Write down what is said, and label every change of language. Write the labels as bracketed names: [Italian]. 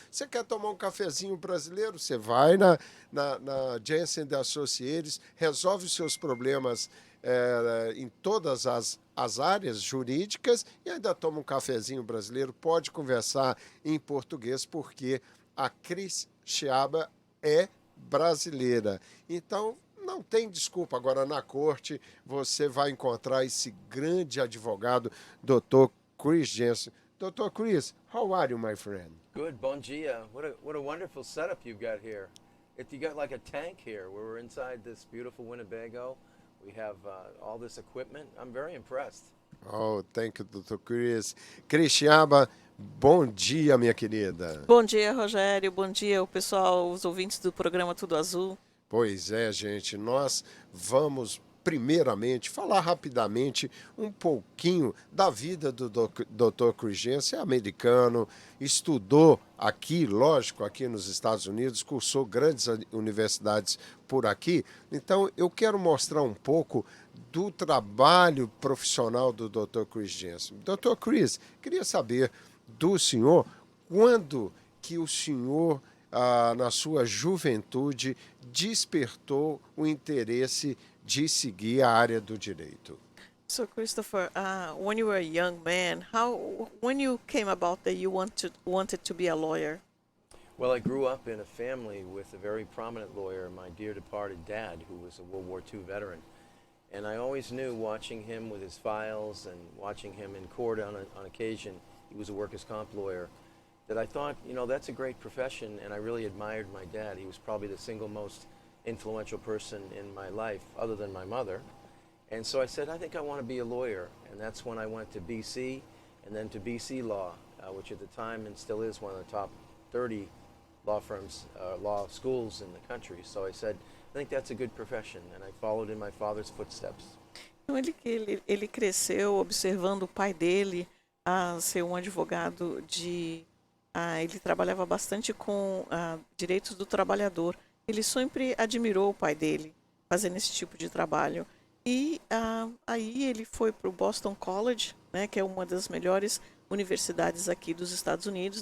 [Portuguese] Você quer tomar um cafezinho brasileiro? Você vai na Jensen & Associates, resolve os seus problemas em todas as áreas jurídicas e ainda toma um cafezinho brasileiro. Pode conversar em português, porque a Cristiaba é brasileira. Então, não tem desculpa. Agora, na corte, você vai encontrar esse grande advogado, Dr. Chris Jensen. Dr. [English] Chris, how are you, my friend? Good, [Portuguese] bon dia. [English] What a wonderful setup you've got here. You got like a tank here. We're inside this beautiful Winnebago. We have all this equipment. I'm very impressed. Oh, thank you, Dr. Chris. [Portuguese] Cristiaba, bom dia, minha querida. Bom dia, Rogério. Bom dia, o pessoal, os ouvintes do programa Tudo Azul. Pois é, gente, nós vamos primeiramente falar rapidamente um pouquinho da vida do Dr. Chris Jensen. É americano, estudou aqui, lógico, aqui nos Estados Unidos, cursou grandes universidades por aqui. Então, eu quero mostrar um pouco do trabalho profissional do Dr. Chris Jensen. Dr. Chris, queria saber do senhor quando que o senhor, na sua juventude, despertou o interesse de seguir a área do direito. [English] So, Christopher, when you were a young man, when you came about that you wanted to be a lawyer? Well, I grew up in a family with a very prominent lawyer, my dear departed dad, who was a World War II veteran. And I always knew, watching him with his files and watching him in court on occasion, he was a workers' comp lawyer, that I thought, that's a great profession, and I really admired my dad. He was probably the single most influential person in my life, other than my mother. And so I said, I think I want to be a lawyer. And that's when I went to BC, and then to BC Law, which at the time and still is one of the top 30 law firms, law schools in the country. So I said, I think that's a good profession, and I followed in my father's footsteps. [Portuguese] Então, ele cresceu observando o pai dele ser um advogado ele trabalhava bastante com direitos do trabalhador. Ele sempre admirou o pai dele fazendo esse tipo de trabalho. E aí ele foi para o Boston College, né, que é uma das melhores universidades aqui dos Estados Unidos.